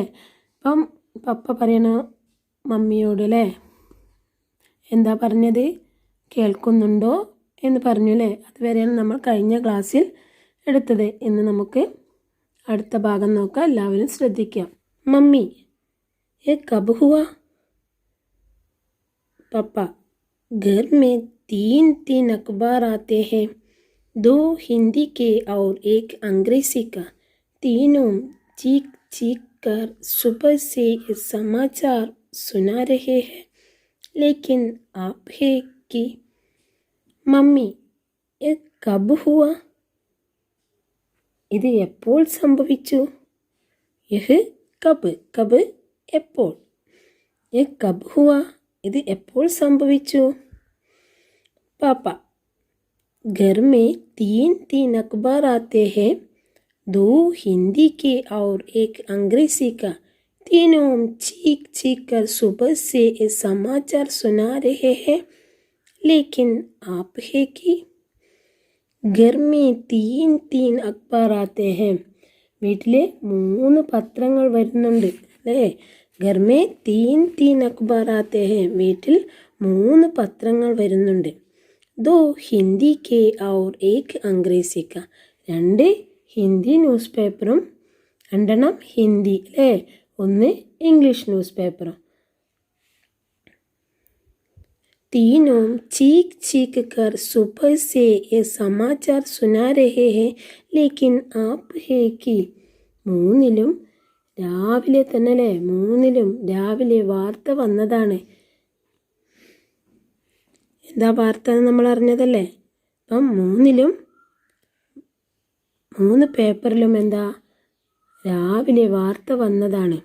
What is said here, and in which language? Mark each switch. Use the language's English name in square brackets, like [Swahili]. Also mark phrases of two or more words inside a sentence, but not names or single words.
[Malayalam] അപ്പം പപ്പ പറയണ മമ്മിയോട് അല്ലേ എന്താ പറഞ്ഞത്? കേൾക്കുന്നുണ്ടോ എന്ന് പറഞ്ഞു അല്ലേ? അതുവരെയാണ് നമ്മൾ കഴിഞ്ഞ ക്ലാസ്സിൽ എടുത്തത്. ഇന്ന് നമുക്ക് അടുത്ത ഭാഗം നോക്കാം. എല്ലാവരും ശ്രദ്ധിക്കാം. [Hindi] മമ്മി ये कब हुआ? पापा घर में 3 अखबार आते हैं, 2 हिंदी के और 1 अंग्रेजी का। तीनों चीख चीख कर सुबह से समाचार सुना रहे हैं, लेकिन आप है कि मम्मी ये कब हुआ? [Malayalam] ഇത് എപ്പോൾ സംഭവിച്ചു? [Hindi] यह कब कब [Malayalam] എപ്പോൾ. [Hindi] यह कब हुआ [Malayalam] ഇത് എപ്പോൾ സംഭവിച്ചു? [Hindi] പാപ്പ घर में 3 अखबार आते हैं, 2 हिंदी के और 1 अंग्रेजी का। तीनों चीख चीख कर सुबह से समाचार सुना रहे हैं, लेकिन आप है कि घर में 3 अखबार आते हैं. [Malayalam] വീട്ടിലെ 3 പത്രങ്ങൾ വരുന്നുണ്ട് അല്ലേ? [Hindi] घर में 3 अखबार आते हैं. [Malayalam] വീട്ടിൽ 3 പത്രങ്ങൾ വരുന്നുണ്ട്. [Hindi] 2 हिंदी के और 1 अंग्रेजी का. [Malayalam] 2 ഹിന്ദി ന്യൂസ് പേപ്പറും 2 ഹിന്ദി അല്ലേ? 1 ഇംഗ്ലീഷ് ന്യൂസ് പേപ്പറും. [Hindi] तीनों चीख चीख कर सुबह से ये समाचार सुना रहे हैं, लेकिन आप है कि [Malayalam] മൂന്നിലും രാവിലെ തന്നെ അല്ലേ? മൂന്നിലും രാവിലെ വാർത്ത വന്നതാണ്. എന്താ വാർത്ത എന്ന് നമ്മൾ അറിഞ്ഞതല്ലേ? അപ്പം 3 പേപ്പറിലും എന്താ രാവിലെ വാർത്ത വന്നതാണ്.